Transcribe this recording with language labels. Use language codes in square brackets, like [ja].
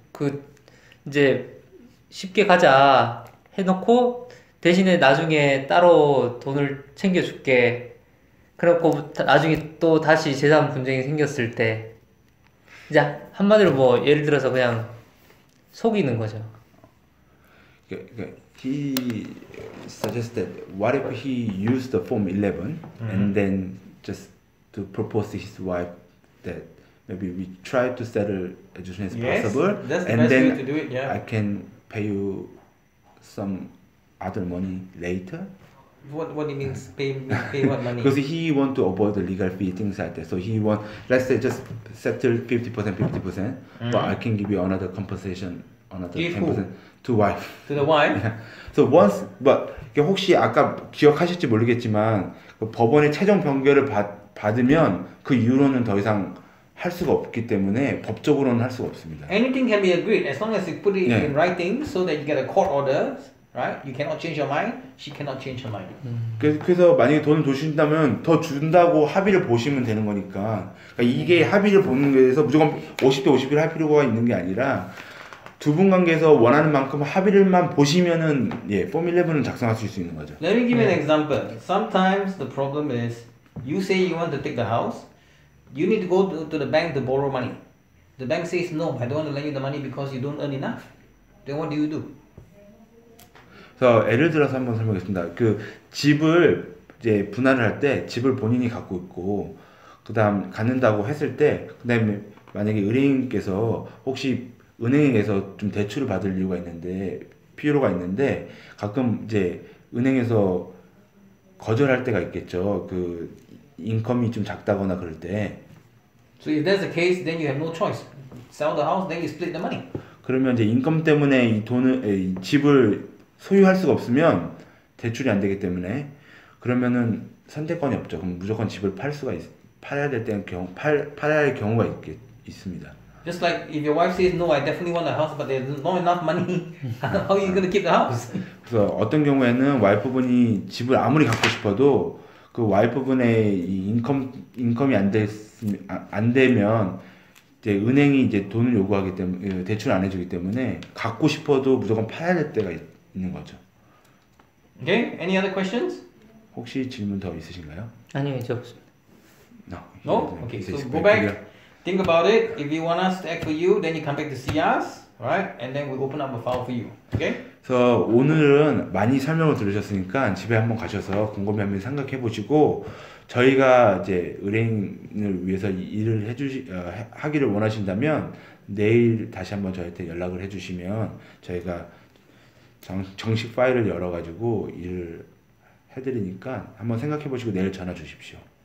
[ko] 그 이제 쉽게 가자 해놓고 대신에 나중에 따로 돈을 챙겨줄게. 그래갖고 나중에 또 다시 재산 분쟁이 생겼을 때 이제 한마디로 뭐 예를 들어서 그냥 속이는 거죠. [en] He suggested what if he used the form 11 and then just to propose to his wife that maybe we try to settle as soon as possible that's the and best then way to do it, yeah. I can pay you some other money later. What do you mean pay what money? Because he want to avoid the legal fee, things like that. So he want, let's say, just settle 50%, 50%, but I can give you another compensation, another Give 10% who? to wife. To the wife? Yeah. So once, but [ko] 혹시 아까 기억하실지 모르겠지만 그 법원의 최종 판결을 받으면 그 이후로는 더 이상 할 수가 없기 때문에 법적으로는 할 수가 없습니다. [en] Anything can be agreed as long as you put it Yeah. in writing so that you get a court order, right? You cannot change your mind. She cannot change her mind. [ko] 그래서 만약에 돈을 더 준다면 더 준다고 합의를 보시면 되는 거니까 그러니까 이게 합의를 보는 거에서 무조건 50대 50을 할 필요가 있는 게 아니라 두 분 관계에서 원하는 만큼 합의를만 보시면은 폼 11은 작성하실 수 있는 거죠. [en] Let me give you an example. Sometimes the problem is you say you want to take the house, you need to go to the bank to borrow money. The bank says no, I don't want to lend you the money because you don't earn enough. Then what do? [ko] 그래서 예를 들어서 한번 설명하겠습니다. 그 집을 이제 분할을 할 때 집을 본인이 갖고 있고 그다음 갖는다고 했을 때 그다음에 만약에 의뢰인께서 혹시 은행에서 좀 대출을 받을 이유가 있는데 필요가 있는데 가끔 이제 은행에서 거절할 때가 있겠죠. 그 인컴이 좀 작다거나 그럴 때 [en] So if that's the case, then you have no choice. Sell the house, then you split the money. [ko] 그러면 이제 인컴 때문에 이 돈을 이 집을 소유할 수가 없으면 대출이 안 되기 때문에 그러면은 선택권이 없죠. 그럼 무조건 집을 팔아야 될 때는 팔아야 할 경우가 있습니다. [en] Just like if your wife says no, I definitely want a house, but there's not enough money. How are you going to keep the house? [ko] 그래서 어떤 경우에는 와이프분이 집을 아무리 갖고 싶어도 그 와이프분의 이 인컴이 안 되면 이제 은행이 이제 돈을 요구하기 때문에 대출 안 해주기 때문에 갖고 싶어도 무조건 팔아야 될 때가 있는 거죠. [en] Okay. Any other questions? [ko] 혹시 질문 더 있으신가요? 아니요, 이제 없습니다. [en] No. Okay. So go back, think about it. If you want us to act for you, then you come back to see us, right? And then we open up a file for you. Okay. [ko] 그래서 오늘은 많이 설명을 들으셨으니까 집에 한번 가셔서 곰곰이 한번 생각해 보시고 저희가 이제 의뢰인을 위해서 일을 하기를 원하신다면 내일 다시 한번 저희한테 연락을 해주시면 저희가 정식 파일을 열어가지고 일을 해드리니까 한번 생각해 보시고 내일 전화 주십시오.